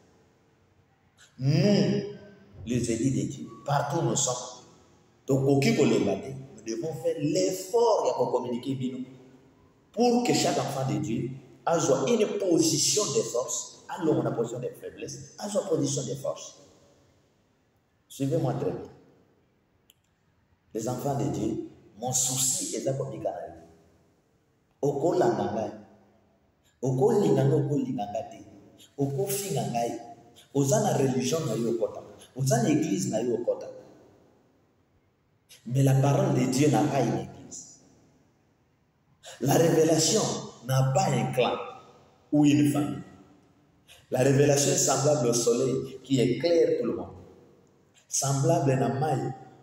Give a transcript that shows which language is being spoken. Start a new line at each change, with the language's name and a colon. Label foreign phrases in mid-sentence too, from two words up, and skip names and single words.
French: nous, les élus de Dieu, partout où nous sommes, donc nous devons faire l'effort pour communiquer pour que chaque enfant de Dieu ait une position de force, alors on a une position de faiblesse, ait une position de force. Suivez-moi très bien. Les enfants de Dieu, mon souci est de communiquer avec eux.
Lingala: Oko langangai, oko linganga, oko lingangate, oko fingangai, ozana religion na yo kota, ozana église na yo kota.
French: Mais la parole de Dieu n'a pas une église. La révélation n'a pas un clan ou une famille. La révélation est semblable au soleil qui éclaire tout le monde. Semblable à la maille.